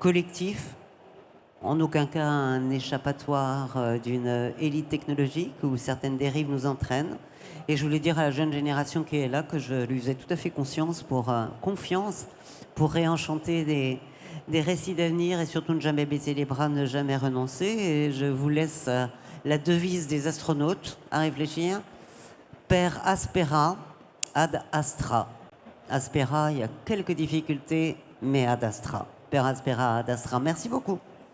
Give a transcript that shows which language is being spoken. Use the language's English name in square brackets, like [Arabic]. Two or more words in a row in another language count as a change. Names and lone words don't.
[French] collectif, en aucun cas un échappatoire d'une élite technologique où certaines dérives nous entraînent. Et je voulais dire à la jeune génération qui est là que je lui faisais tout à fait confiance pour réenchanter des récits d'avenir et surtout ne jamais baisser les bras, ne jamais renoncer. Et je vous laisse la devise des astronautes à réfléchir. [Latin] Per aspera, ad astra. Aspera, [French] il y a quelques difficultés, mais [Latin] ad astra. Per aspera, ad astra. [French] Merci beaucoup.